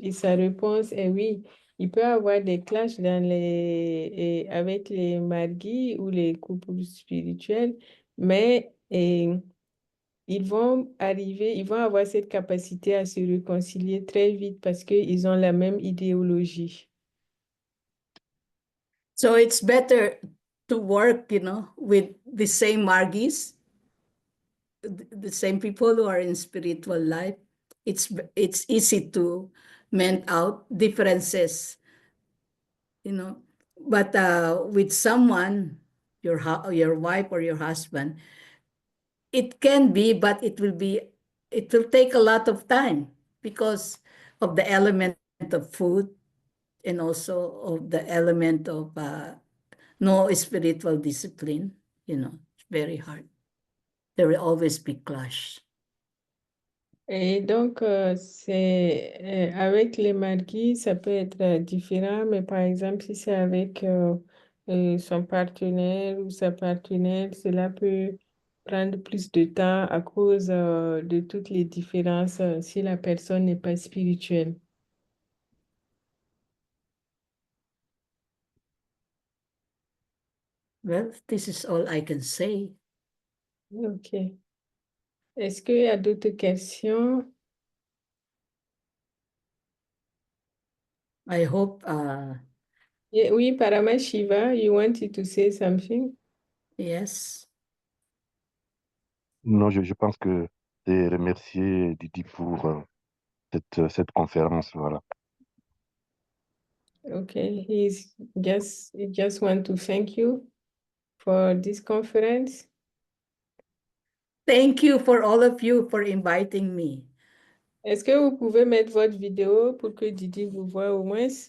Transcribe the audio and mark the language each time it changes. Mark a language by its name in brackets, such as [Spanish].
[French] Et sa réponse est oui. Il peut y avoir des clashs avec les mariés ou les couples spirituels, mais ils vont avoir cette capacité à se réconcilier très vite parce qu'ils ont la même idéologie. [English] So it's better to work, with the same Margis, the same people who are in spiritual life. It's easy to mend out differences, you know. But with someone, your wife or your husband, it can be, but it will take a lot of time because of the element of food and also of the element of no spiritual discipline, it's very hard. There will always be clash. [French] Et donc, c'est avec les mariés, ça peut être différent, mais par exemple, si c'est avec son partenaire ou sa partenaire, cela peut prendre plus de temps à cause de toutes les différences si la personne n'est pas spirituelle. [English] Well, this is all I can say. OK. [French] Est-ce qu'il y a d'autres questions? [English] I hope, Oui, Paramashiva, you wanted to say something? yes. [French] Non, je pense que c'est remercier Didi pour cette conférence. Voilà. [English] Okay, he just want to thank you for this conference. Thank you for all of you for inviting me. [French] Est-ce que vous pouvez mettre votre vidéo pour que Didi vous voit au moins?